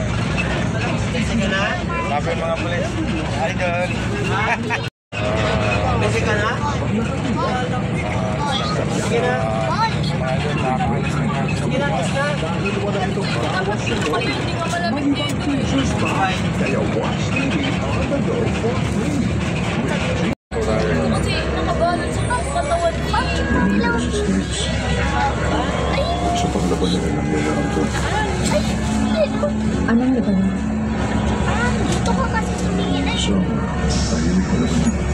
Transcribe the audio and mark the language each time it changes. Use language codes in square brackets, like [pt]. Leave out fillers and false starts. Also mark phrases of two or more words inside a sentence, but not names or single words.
[tl] Sabi mga pulis. Idol. Kasi ka na? Sige na. Sige na, tapos na. Hindi ka malamig dito eh. [en] kaya watch TV on the go for free. [tl] Kasi nakabalot sa katawan pa. Sa paglaban nila ng lalaki. Anong laban? Dito ka kasi tumingin eh. So, tahimik ko naman.